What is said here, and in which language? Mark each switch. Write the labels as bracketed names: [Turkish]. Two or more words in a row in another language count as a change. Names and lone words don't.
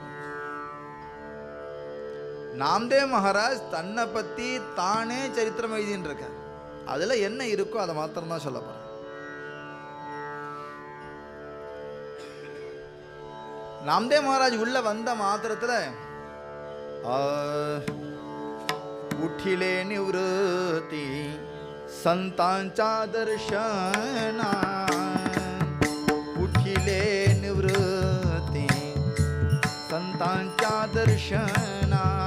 [Tamil] நாம்தேவ் மகாராஜ் தன்னை பத்தி தானே சரித்திரம் எழுதின்னு இருக்க, அதுல என்ன இருக்கோ அதை மாத்திரம் தான் சொல்ல போறேன். நாம்தேவ் மகாராஜ் உள்ள வந்த மாத்திரத்துல [Marathi] उठिले निवृत्ती संतांचा दर्शना, उठिले निवृत्ती संतांच्या दर्शना,